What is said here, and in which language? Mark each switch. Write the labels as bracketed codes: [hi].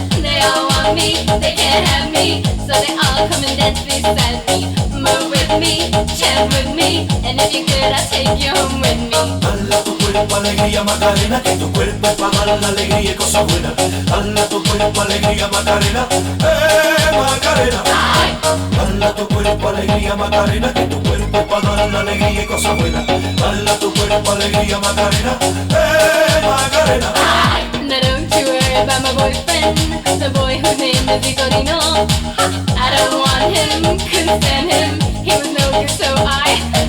[en] They all want me, they can't have me, so they all come and dance beside me. Move with me, chant with me, and if you're good, I'll take you home with me. [es] Dala tu cuerpo alegría Macarena, que tu cuerpo es para dar la alegría y cosas buenas. Dala tu cuerpo alegría Macarena, Macarena. Dala tu cuerpo alegría Macarena, que tu cuerpo es para dar la alegría y cosas buenas. Dala tu cuerpo alegría Macarena, Macarena. [en] Now don't you worry about my boyfriend, the boy whose name is Vitorino. I don't want him, couldn't stand him, he was no good, so I.